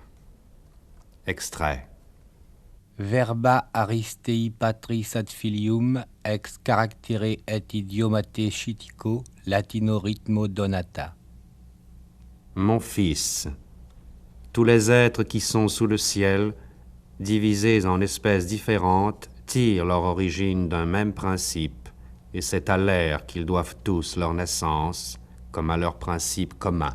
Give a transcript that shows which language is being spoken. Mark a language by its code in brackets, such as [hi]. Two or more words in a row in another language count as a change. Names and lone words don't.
[fr] Extrait. [la] Verba Aristei patris ad filium ex caractere et idiomate scitico latino rhythmo donata. [fr] Mon fils, tous les êtres qui sont sous le ciel, divisés en espèces différentes, tirent leur origine d'un même principe, et c'est à l'air qu'ils doivent tous leur naissance, comme à leur principe commun.